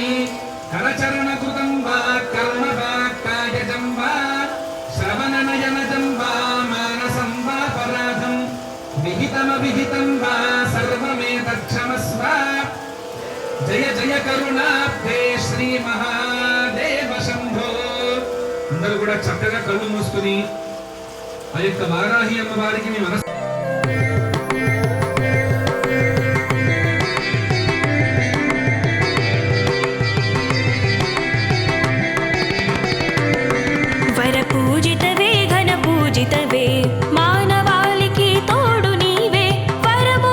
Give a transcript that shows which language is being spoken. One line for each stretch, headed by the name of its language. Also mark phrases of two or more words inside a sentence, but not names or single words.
Sanskrit: करचरणकृतं वा कर्म वा कायजं वा श्रवणनयनजं वा मानसं वा पराधं विहितमविहितं वा सर्वमेतत्क्षमस्व. जय जय करुणाब्धे శ్రీ మహాదేవ శంభో.
Telugu: అందరూ కూడా చక్కగా కళ్ళు మూసుకుని ఆ యొక్క వారాహి అమ్మవారికి మీ మనసు పూజితవే ఘన పూజితవే మానవాళికి తోడు నీవే వరము